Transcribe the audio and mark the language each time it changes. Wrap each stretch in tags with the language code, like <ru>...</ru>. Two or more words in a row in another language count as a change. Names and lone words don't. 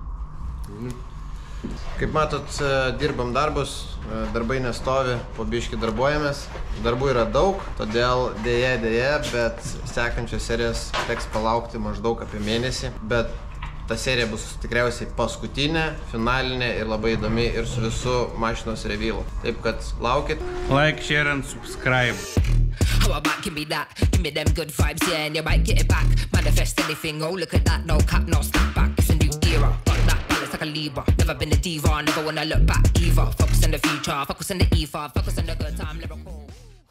<lt>Kaip matot, dirbam darbus, darbai nestovi, po biškį darbuojamės. Darbų yra daug, todėl dėja, bet sekančios serijos teks palaukti maždaug apie mėnesį. Bet ta serija bus tikriausiai paskutinė, finalinė ir labai įdomi ir su visu mašinos revylu. Taip kad laukit.</lt> <en>Like, share and subscribe. How about give me that? Give me them good vibes, yeah, and you might get it back. Manifest anything, oh look at that, no cap, no snap back. It's a new era, got that balance like a Libra. Never been a diva, never wanna look back either. Focus on the future, focus on the ether, focus on the good time, lyrical.</en>